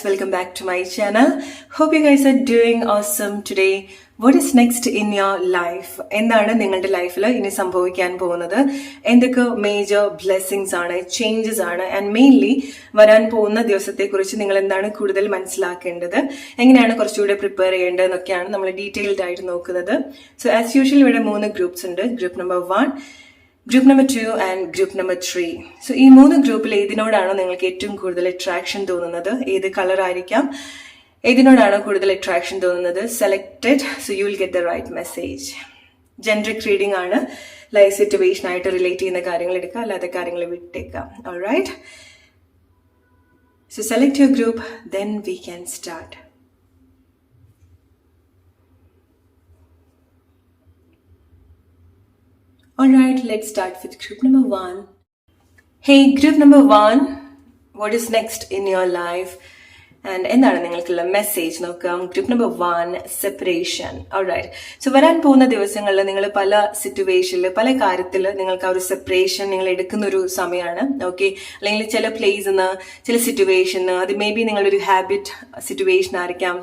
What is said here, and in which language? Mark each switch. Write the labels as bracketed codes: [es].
[en] Welcome back to my channel. Hope you guys are doing awesome today. What is next in your life? [ml] എന്താണ് നിങ്ങളുടെ ലൈഫിൽ ഇനി സംഭവിക്കാൻ പോകുന്നത്? എന്തൊക്കെ മേജർ ബ്ലെസ്സിങ്സ് ആണ്, ചേഞ്ചസ് ആണ്, ആൻഡ് മെയിൻലി വരാൻ പോകുന്ന ദിവസത്തെക്കുറിച്ച് നിങ്ങൾ എന്താണ് കൂടുതൽ മനസ്സിലാക്കേണ്ടത്, എങ്ങനെയാണ് കുറച്ചുകൂടെ പ്രിപ്പയർ ചെയ്യേണ്ടത് എന്നൊക്കെയാണ് നമ്മൾ ഡീറ്റെയിൽഡ് ആയിട്ട് നോക്കുന്നത്. [en] so as usual [ml] ഇവിടെ 3 ഗ്രൂപ്പ്സ് ഉണ്ട്. Group number 1, group number 2 and group number 3. So ഈ 3 ഗ്രൂപ്പിൽ ഏതിനോടാണോ നിങ്ങൾക്ക് ഏറ്റവും കൂടുതൽ അട്രാക്ഷൻ തോന്നുന്നത്, ഏത് കളർ ആയിരിക്കാം, ഏതിനോടാണോ കൂടുതൽ അട്രാക്ഷൻ തോന്നുന്നത്, selected. [en] So you will get the right message. [ml] ജെൻഡറിക് reading ആണ്. ലൈഫ് സിറ്റുവേഷൻ ആയിട്ട് റിലേറ്റ് ചെയ്യുന്ന കാര്യങ്ങൾ എടുക്കുക, അല്ലാതെ കാര്യങ്ങൾ വിട്ടേക്കാം. [en] Alright, so select your group, then we can start. Alright, let's start with group number 1. Hey, group number 1, what is next in your life? [ml] And എന്താണ് നിങ്ങൾക്കുള്ള മെസ്സേജ് നോക്കാം. Group number 1, separation. Alright, so വരാൻ പോകുന്ന ദിവസങ്ങളിൽ നിങ്ങൾ പല സിറ്റുവേഷനിൽ, പല കാര്യത്തിൽ നിങ്ങൾക്ക് ആ ഒരു സെപ്പറേഷൻ നിങ്ങൾ എടുക്കുന്ന ഒരു സമയമാണ്. ഓക്കെ, അല്ലെങ്കിൽ ചില പ്ലേസിൽ നിന്ന്, ചില സിറ്റുവേഷന്, അത് മേ ബി നിങ്ങളുടെ ഒരു ഹാബിറ്റ് സിറ്റുവേഷൻ ആയിരിക്കാം.